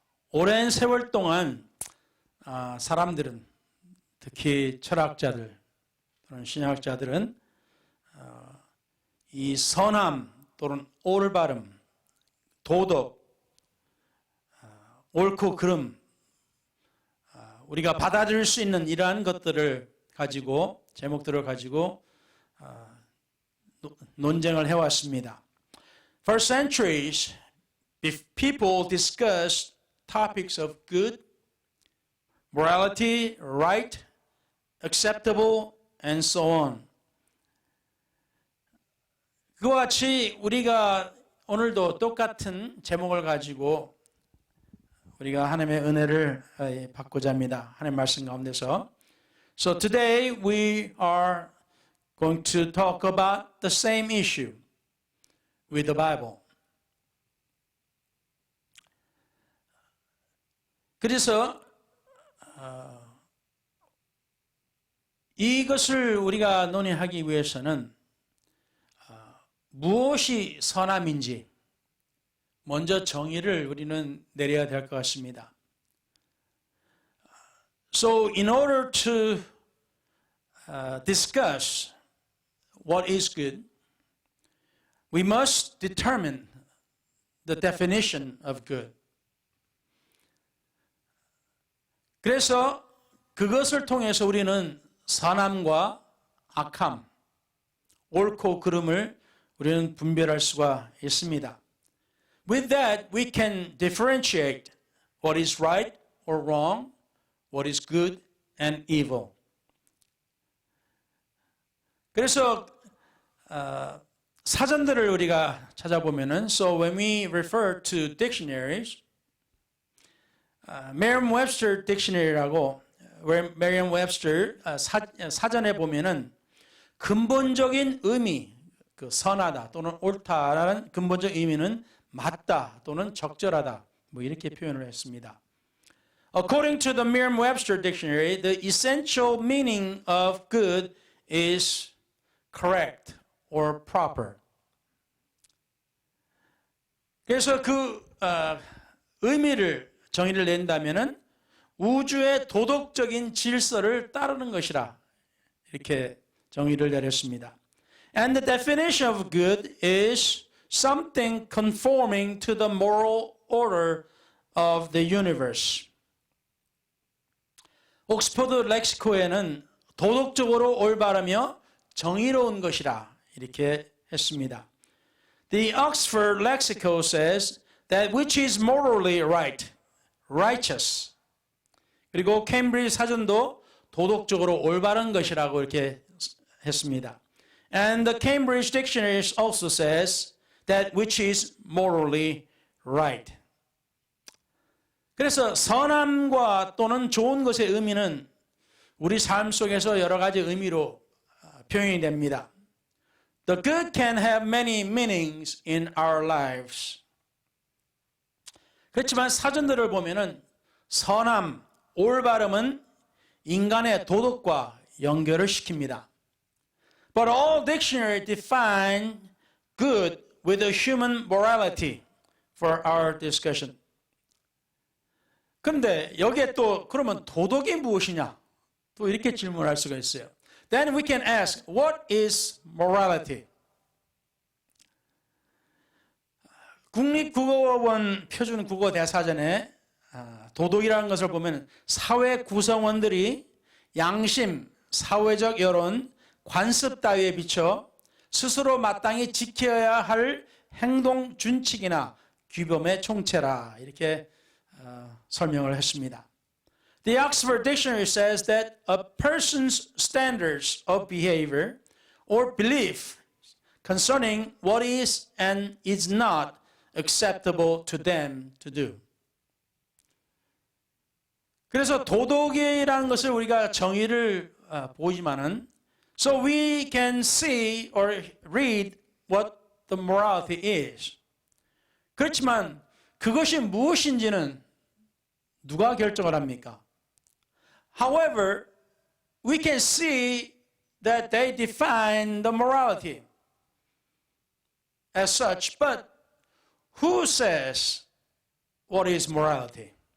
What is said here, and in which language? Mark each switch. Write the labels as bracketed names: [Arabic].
[Korean] 오랜 세월 동안 사람들은 특히 철학자들 또는 신학자들은 이 선함 또는 올바름, 도덕, 옳고 그름 우리가 받아들일 수 있는 이러한 것들을 가지고 제목들을 가지고 논쟁을 해왔습니다. [English] For centuries, people discussed topics of good, morality, right, acceptable, and so on. [Korean] 그와 같이 우리가 오늘도 똑같은 제목을 가지고 우리가 하나님의 은혜를 받고자 합니다. 하나님의 말씀 가운데서. [English] So today we are going to talk about the same issue with the Bible. [Korean] 그래서 이것을 우리가 논의하기 위해서는 무엇이 선함인지 먼저 정의를 우리는 내려야 될 것 같습니다. [English] So in order to discuss what is good, we must determine the definition of good. [Korean] 그래서 그것을 통해서 우리는 선함과 악함, 옳고 그름을 우리는 분별할 수가 있습니다. [English] With that, we can differentiate what is right or wrong, what is good and evil. [Korean] 그래서 사전들을 우리가 찾아보면은, [English] so when we refer to dictionaries, [Korean] Merriam-Webster Dictionary라고 Merriam-Webster 사전에 보면은 근본적인 의미, 그 선하다 또는 옳다라는 근본적 의미는 맞다 또는 적절하다 뭐 이렇게 표현을 했습니다. [English] According to the Merriam-Webster Dictionary, the essential meaning of good is correct or proper. [Korean] 그래서 그 의미를 정의를 낸다면은 우주의 도덕적인 질서를 따르는 것이라 이렇게 정의를 내렸습니다. [English] And the definition of good is something conforming to the moral order of the universe. [Korean] 옥스퍼드 렉시코에는 도덕적으로 올바르며 정의로운 것이라 이렇게 했습니다. [English] The Oxford Lexical says that which is morally right, righteous. [Korean] 그리고 캠브리지 사전도 도덕적으로 올바른 것이라고 이렇게 했습니다. [English] And the Cambridge Dictionary also says that which is morally right. [Korean] 그래서 선함과 또는 좋은 것의 의미는 우리 삶 속에서 여러 가지 의미로 표현이 됩니다. [English] The good can have many meanings in our lives. [Korean] 그렇지만 사전들을 보면은 선함, 올바름은 인간의 도덕과 연결을 시킵니다. [English] But all dictionaries define good with a human morality for our discussion. [Korean] 그런데 여기에 또 그러면 도덕이 무엇이냐? 또 이렇게 질문할 수가 있어요. [English] Then we can ask, what is morality? [Korean] 국립국어원 표준국어대사전에 도덕이라는 것을 보면 사회 구성원들이 양심, 사회적 여론, 관습 따위에 비춰 스스로 마땅히 지켜야 할 행동 준칙이나 규범의 총체라 이렇게 설명을 했습니다. [English] The Oxford Dictionary says that a person's standards of behavior or belief concerning what is and is not acceptable to them to do. [Korean] 그래서 도덕이라는 것을 우리가 정의를 보지만은 [English] so we can see or read what the morality is. [Korean] 그렇지만 그것이 무엇인지는 누가 결정을 합니까? [English] However, we can see that they define the morality as such, but who says what is morality?